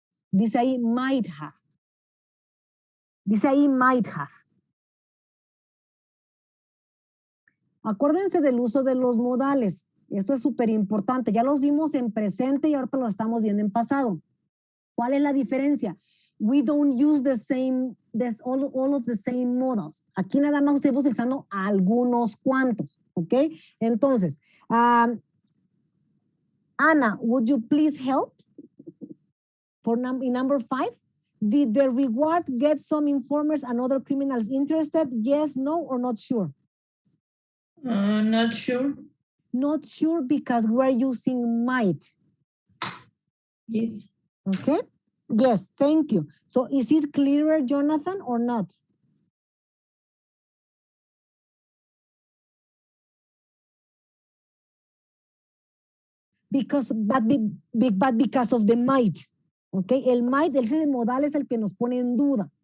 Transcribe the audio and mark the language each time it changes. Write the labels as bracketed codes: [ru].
[es] Dice ahí might have. Dice ahí might have. Acuérdense del uso de los modales. Esto es súper importante. Ya los vimos en presente y ahorita lo estamos viendo en pasado. ¿Cuál es la diferencia? [en] We don't use all of the same modals. [es] Aquí nada más estamos utilizando algunos cuantos, ¿ok? [en] Entonces, Ana, would you please help? In number 5, did the reward get some informers and other criminals interested? Yes, no, or not sure? Not sure. Not sure because we're using might. Yes. Okay. Yes, thank you. So is it clearer, Jonathan, or not? But because of the might. [es] Okay, el might, ese modal es el que nos pone en duda.